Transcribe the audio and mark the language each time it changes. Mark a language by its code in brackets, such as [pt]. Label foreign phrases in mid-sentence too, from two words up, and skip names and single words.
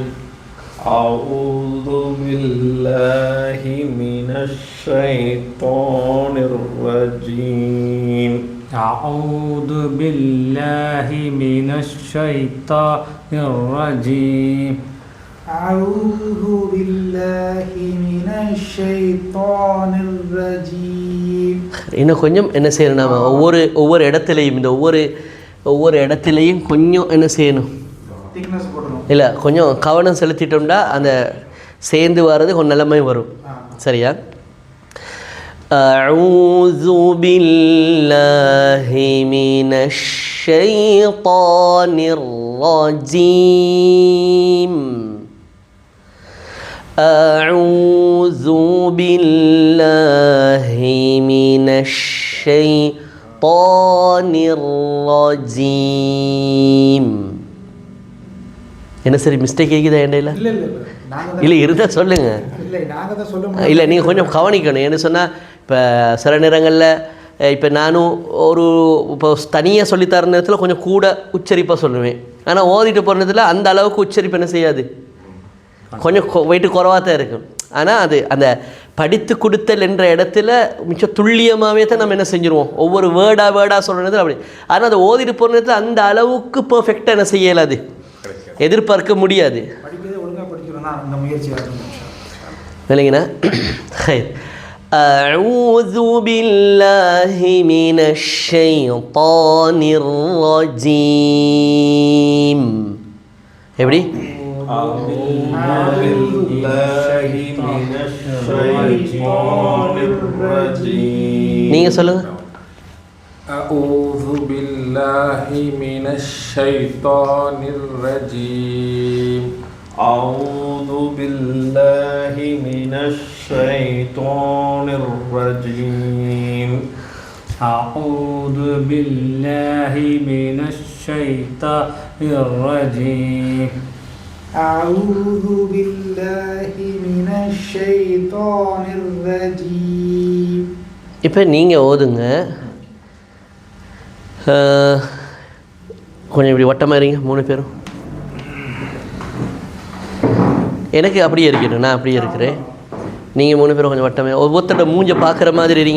[ar] أعوذ بالله من الشيطان الرجيم. أعوذ بالله من الشيطان الرجيم. أعوذ بالله من الشيطان الرجيم. [ta] இன்னும் கொஞ்சம் என்ன செய்யணும், நாம ஒவ்வொரு இடத்துலையும் இந்த ஒவ்வொரு இடத்துலையும் கொஞ்சம் என்ன செய்யணும், இல்லை கொஞ்சம் கவனம் செலுத்திட்டோம்னா அந்த சேர்ந்து வர்றது கொஞ்சம் நிலைமை வரும். சரியா? [ar] أعوذ بالله من الشيطان الرجيم. أعوذ بالله من الشيطان الرجيم. [ta] என்ன சரி மிஸ்டேக் கேட்குதா எண்டையில்? இல்லை இருந்தால் சொல்லுங்கள். இல்லை நீங்கள் கொஞ்சம் கவனிக்கணும். என்ன சொன்னால் இப்போ சில நேரங்களில் இப்போ நானும் இப்போ தனியாக சொல்லித்தர நேரத்தில் கொஞ்சம் கூட உச்சரிப்பாக சொல்லுவேன். ஆனால் ஓதிட்டு போகிற நேரத்தில் அந்த அளவுக்கு உச்சரிப்பு என்ன செய்யாது, கொஞ்சம் வெயிட்டு குறைவாக தான் இருக்கும். ஆனால் அது அந்த படித்து கொடுத்தல் என்ற இடத்துல மிச்சம் துல்லியமாகவே தான் நம்ம என்ன செஞ்சுருவோம், ஒவ்வொரு வேர்டாக சொல்கிற நேரத்தில் அப்படி. ஆனால் அதை ஓதிட்டு போகிற நேரத்தில் அந்த அளவுக்கு பர்ஃபெக்டாக என்ன செய்யலாது, எதிர்பார்க்க முடியாது. விளங்கினா? [ar] أعوذ بالله من الشيطان الرجيم. [ta] எப்படி? [ar] أعوذ بالله من الشيطان الرجيم. [ta] நீங்கள் சொல்லுங்க. [ar] أعوذ بالله من الشيطان الرجيم. أعوذ بالله من الشيطان الرجيم. أعوذ بالله من الشيطان الرجيم. أعوذ بالله من الشيطان الرجيم. [ta] இப்போ நீங்கள் ஓதுங்க. கொஞ்சம் இப்படி வட்டமாக இருங்க 3 பேரும். எனக்கு அப்படியே இருக்கணும், நான் அப்படியே இருக்கிறேன். நீங்கள் 3 பேரும் கொஞ்சம் வட்டமாக ஒவ்வொருத்தரோட மூஞ்சை பார்க்குற மாதிரி இருங்க.